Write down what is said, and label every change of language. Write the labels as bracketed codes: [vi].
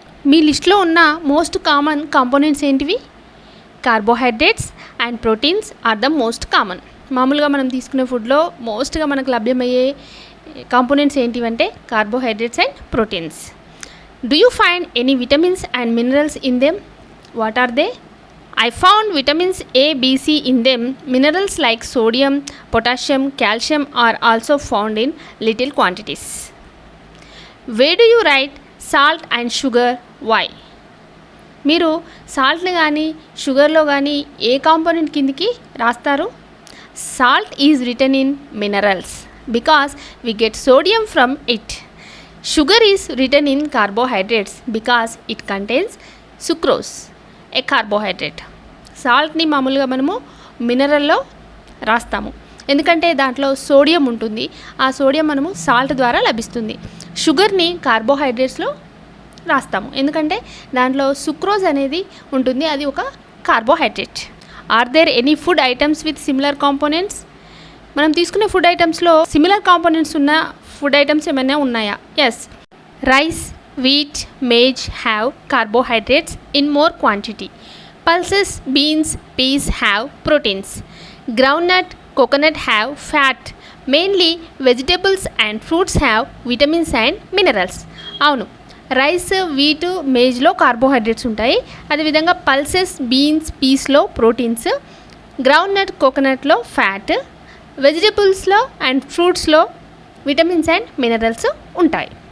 [te] మీ లిస్ట్లో ఉన్న most common components ఏంటివి? [en] Carbohydrates and proteins are the most common. [te] మామూలుగా మనం తీసుకునే ఫుడ్లో మోస్ట్గా మనకు లభ్యమయ్యే components ఏంటివంటే carbohydrates and proteins. [en] Do you find any vitamins and minerals in them? What are they? I found vitamins A, B, C in them. Minerals like sodium, potassium, calcium are also found in little quantities. Where do you write salt and sugar? Why? [te] మీరు సాల్ట్ని కానీ షుగర్లో కానీ ఏ component కిందికి రాస్తారు? [en] Salt is written in minerals because we get sodium from it. Sugar is written in carbohydrates because it contains sucrose, a carbohydrate. [te] సాల్ట్ని మామూలుగా మనము మినరల్లో రాస్తాము ఎందుకంటే దాంట్లో సోడియం ఉంటుంది. ఆ సోడియం మనము సాల్ట్ ద్వారా లభిస్తుంది. షుగర్ని కార్బోహైడ్రేట్స్లో రాస్తాము ఎందుకంటే దాంట్లో సుక్రోజ్ అనేది ఉంటుంది, అది ఒక carbohydrate. [en] Are there any food items with similar components? [te] మనం తీసుకునే ఫుడ్ ఐటమ్స్లో సిమిలర్ కాంపోనెంట్స్ ఉన్న ఫుడ్ ఐటమ్స్ ఏమైనా ఉన్నాయా? [en] Yes, rice, wheat, maize have carbohydrates in more quantity. Pulses, beans, peas have proteins. Groundnut, coconut have fat. Mainly vegetables and fruits have vitamins and minerals. [te] అవును, rice, wheat, మేజ్లో carbohydrates ఉంటాయి. అదేవిధంగా pulses, beans, పీస్లో proteins, groundnut, కోకోనట్లో fat, వెజిటబుల్స్లో and ఫ్రూట్స్లో vitamins and minerals ఉంటాయి.